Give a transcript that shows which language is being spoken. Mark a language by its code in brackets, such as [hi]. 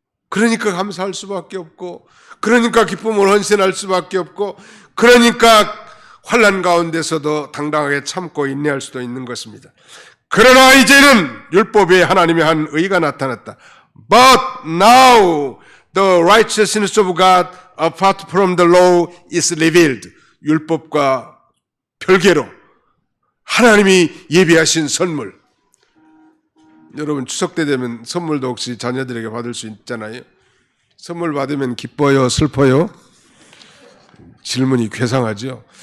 [ko] 그러니까 감사할 수밖에 없고, 그러니까 기쁨을 헌신할 수밖에 없고, 그러니까 환난 가운데서도 당당하게 참고 인내할 수도 있는 것입니다. 그러나 이제는 율법에 하나님의 한 의가 나타났다. [en] But now the righteousness of God apart from the law is revealed. [ko] 율법과 별개로 하나님이 예비하신 선물. 여러분, 추석 때 되면 선물도 혹시 자녀들에게 받을 수 있잖아요. 선물 받으면 기뻐요, 슬퍼요? 질문이 괴상하죠.